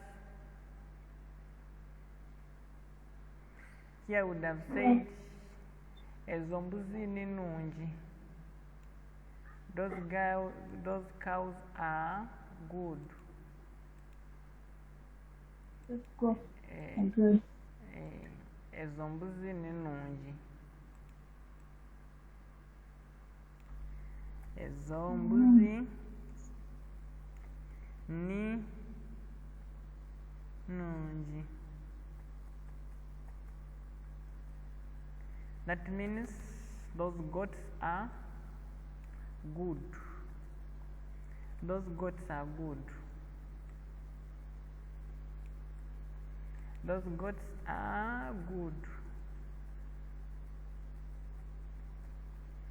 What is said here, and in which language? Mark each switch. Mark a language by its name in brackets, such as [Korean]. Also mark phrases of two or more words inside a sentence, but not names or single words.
[English] Here I would have said [Nyankole] ezombuzi ninungi. [English] Those cows are good. That's good. Good. [Nyankole] Ezombuzi ninungi. Ezombuzi ni nungi. [English] That means those goats are good. Those goats are good. Those goats are good.